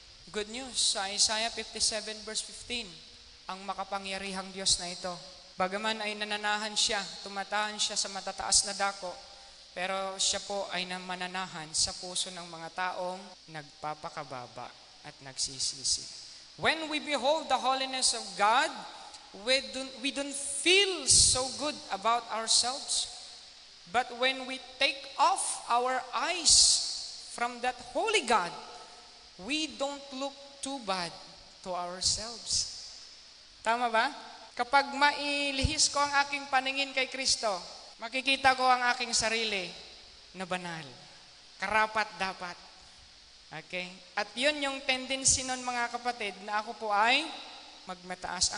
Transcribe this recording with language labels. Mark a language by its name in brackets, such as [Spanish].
[English] Good news, [Filipino] sa Isaiah 57 verse 15, ang makapangyarihang Diyos na ito, bagaman ay nananahan siya, tumatahan siya sa matataas na dako, pero siya po ay mananahan sa puso ng mga taong nagpapakababa at nagsisisi. [English] When we behold the holiness of God, we don't feel so good about ourselves. But when we take off our eyes from that holy God, we don't look too bad to ourselves. [Filipino] Tama ba? Kapag mailihis ko ang aking paningin kay Kristo, makikita ko ang aking sarili na banal, karapat dapat. Okay? At yun yung tendency nun mga kapatid, na ako po ay magmataas.